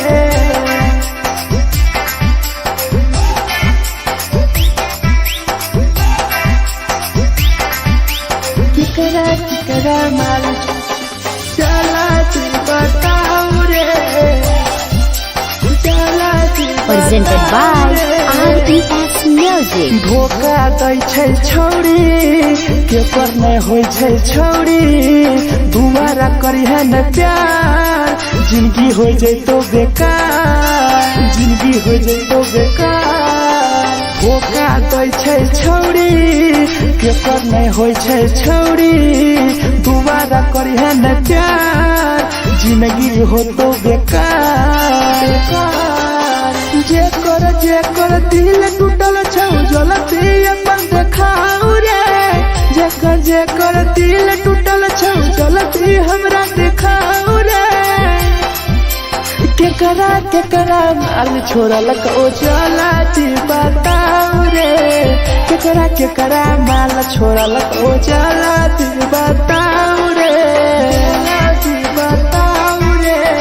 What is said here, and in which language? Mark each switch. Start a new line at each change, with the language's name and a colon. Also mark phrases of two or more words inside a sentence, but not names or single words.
Maithili: केकरा केकरा माल जला दी बताओ रे जला दी
English: Presented by RES Music.
Maithili: धोखा दै छै छौरी केकर नहीं होइ छै छौरी दुबारा करी है न प्यार जिंदगी हो जैतो बेकार जिंदगी हो जैतो बेकार धोखा दै छै छौरी केकर नहीं होइ छै छौरी दुबारा करी है न प्यार जिंदगी हो तो बेकार जेकर दिल टूटल छौ जलती अपन देखाओ रे जेकर दिल टूटल छौ जलती हमरा देखाओ रे केकरा केकरा माल छोड़ल कहूँ जलती बताओ रे केकरा केकरा माल छोड़ल कहूँ जलती बताओ रे जलती बताओ रे